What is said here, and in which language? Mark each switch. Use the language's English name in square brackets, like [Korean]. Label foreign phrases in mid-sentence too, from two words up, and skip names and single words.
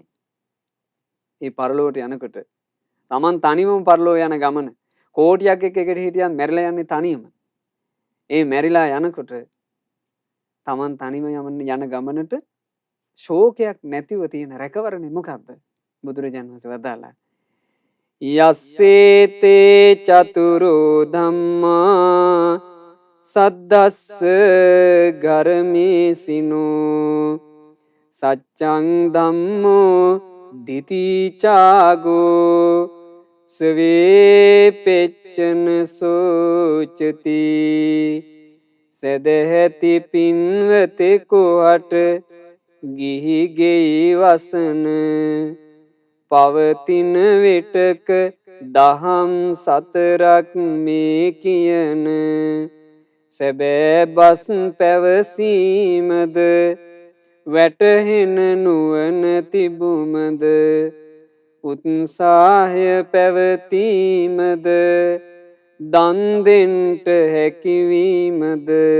[Sinhala] ඒ පරලොවට යනකොට Taman තනිවම පරලොව යන ගමන කෝටියක් එකට හිටියත් මැරිලා යන්නේ තනියම. ඒ මැරිලා යනකොට Taman තනිම යන ගමනට ශෝකයක් නැතිව තියෙන රැකවරණය මොකක්ද? බුදුරජාණන් වහන්සේ වදාළා [Pali] යස්සේතේ චතුරෝ ධම්මා සද්දස්ස ගරමේසිනෝ සච්ඡං ධම්මෝ දිතිචාගෝ සවේ පෙච්චන සෝචති. [Sinhala] සදහැති පින්වතෙකුට ගිහි ගෙයි වසන පවතින විටක දහම් සතරක් මේ කියන සැබෑ බස් පැවසීමද වැටහෙන නුවණ තිබුමද උත්සාහය පැවතීමද දන් දෙන්ට හැකිවීමද